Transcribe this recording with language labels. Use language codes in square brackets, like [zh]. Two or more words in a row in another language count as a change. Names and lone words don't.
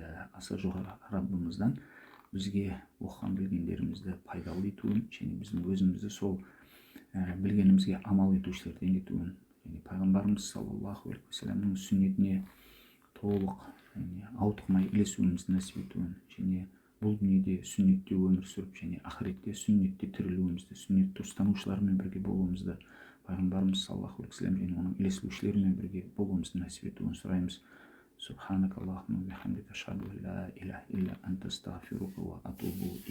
[kk] Аса жоғары Раббымыздан бізге оқыған білгендерімізді пайдалы етуін және біздің өзімізді сол білгенімізге амал етушілерден етуін, және пайғамбарымыз [ar] صلى الله عليه وسلم [kk] сүннетіне толық ауытқымай ілесуімізді нәсіп етуін, және бұл дүниеде сүннетте өмір сүріп және ақыретте сүннетте тірілуімізді, сүннетті ұстанушылармен бірге болуымызды, пайғамбарымыз [ar] صلى الله عليه وسلم [kk] және оның ілесушілерімен бірге болуымызды нәсіп етуін сұраймыз. [ar] سبحانك اللهم وبحمدك، أشهد أن لا إله إلا أنت، أستغفرك وأتوب